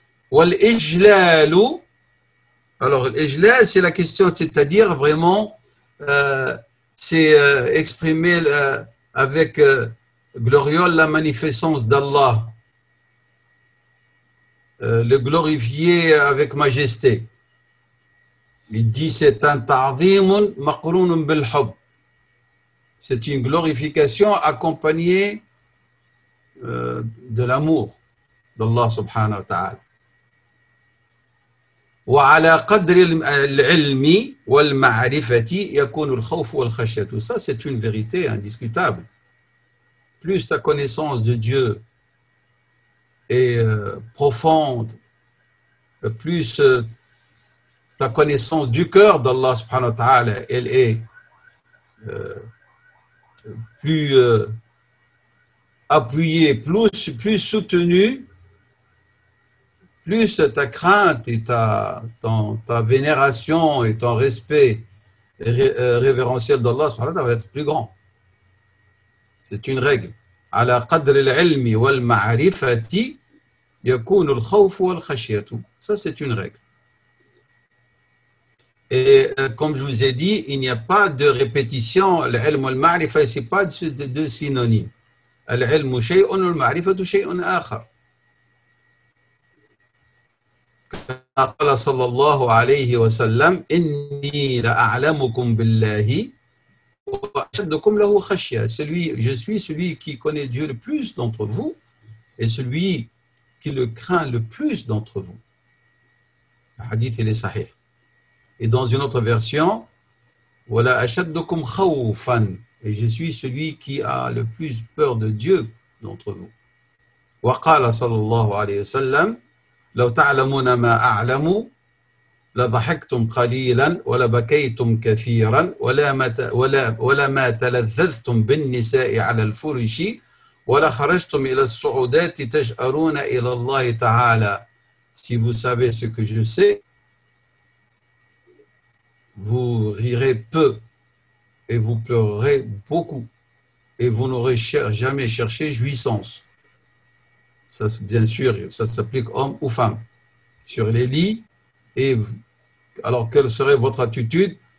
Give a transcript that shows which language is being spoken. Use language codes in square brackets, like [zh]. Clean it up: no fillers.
[fr] Wal-ijlalu, alors l'ijlal, c'est la question, c'est-à-dire vraiment, c'est exprimer avec gloriole la magnificence d'Allah, le glorifier avec majesté. Il dit c'est un [ar] ta'zimun maqrounun bil hubb. [fr] C'est une glorification accompagnée de l'amour d'Allah subhanahu wa ta'ala. [ar] وعلى قدر العلم والمعرفة يكون الخوف والخشية. [fr] Ça, c'est une vérité indiscutable. Plus ta connaissance de Dieu est profonde, plus ta connaissance du cœur d'Allah subhanahu wa ta'ala, elle est plus appuyée, plus soutenue, plus ta crainte et ta vénération et ton respect révérentiel d'Allah va être plus grand. C'est une règle. [ar] على قدر العلم والمعرفة يكون الخوف والخشية. [fr] Ça, c'est une règle. Et comme je vous ai dit, il n'y a pas de répétition. [ar] العلم والمعرفة, [fr] ce n'est pas deux synonymes. [ar] العلم شيء والمعرفة شيء آخر. قال صلى الله عليه وسلم إني لأعلمكم بالله وأشدكم له خشية. [fr] Je suis celui qui connaît Dieu le plus d'entre vous et celui qui le craint le plus d'entre vous. Le hadith, il est sahih. Et dans une autre version, [ar] ولا أشدكم خوفا, [fr] et je suis celui qui a le plus peur de Dieu d'entre vous. [ar] وقال صلى الله عليه وسلم لو تعلمون ما أعلم لضحكتم قليلا ولبكيتم كثيرا ولما تلذذتم بالنساء على الفرش ولا خرجتم إلى الصعودات تجأرون إلى الله تعالى. [fr] Si vous savez ce que je sais, vous rirez peu et vous pleurerez beaucoup et vous n'aurez jamais cherché jouissance. Ça, bien sûr, ça s'applique homme ou femme. Sur les lits, et alors quelle serait votre attitude?